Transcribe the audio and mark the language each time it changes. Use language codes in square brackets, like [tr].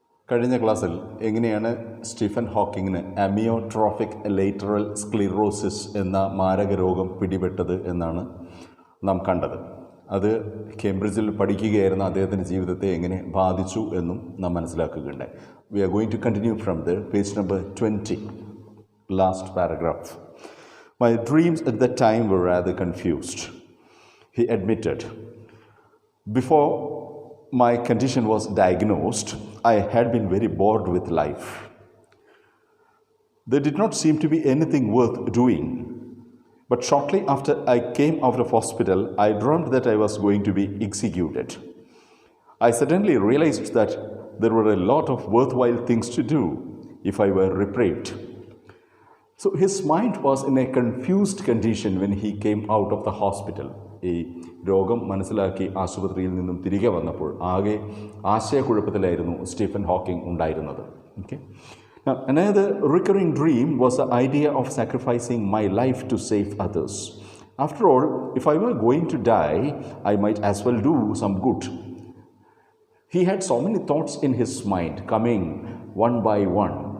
[ml] കഴിഞ്ഞ ക്ലാസ്സിൽ എങ്ങനെയാണ് സ്റ്റീഫൻ ഹോക്കിങ്ങിന് അമിയോട്രോഫിക് ലേറ്ററൽ സ്ക്ലിറോസിസ് എന്ന മാരക രോഗം പിടിപെട്ടത് എന്നാണ് നാം കണ്ടത്. അത് കേംബ്രിഡ്ജിൽ പഠിക്കുകയായിരുന്ന അദ്ദേഹത്തിൻ്റെ ജീവിതത്തെ എങ്ങനെ ബാധിച്ചു എന്നും നാം മനസ്സിലാക്കുകയുണ്ടായി. [en] We are going to continue from the page number 20, last paragraph. My dreams at that time were rather confused, he admitted. Before my condition was diagnosed, I had been very bored with life. There did not seem to be anything worth doing. But shortly after I came out of hospital, I dreamt that I was going to be executed. I suddenly realized that there were a lot of worthwhile things to do if I were reprieved. So his mind was in a confused condition when he came out of the hospital. [ml] ഈ രോഗം മനസ്സിലാക്കി ആശുപത്രിയിൽ നിന്നും തിരികെ വന്നപ്പോൾ ആകെ ആശയക്കുഴപ്പത്തിലായിരുന്നു Stephen Hawking ഉണ്ടായിരുന്നത്. Okay. [en] Now, another recurring dream was the idea of sacrificing my life to save others. After all, if I were going to die, I might as well do some good. He had so many thoughts in his mind coming one by one.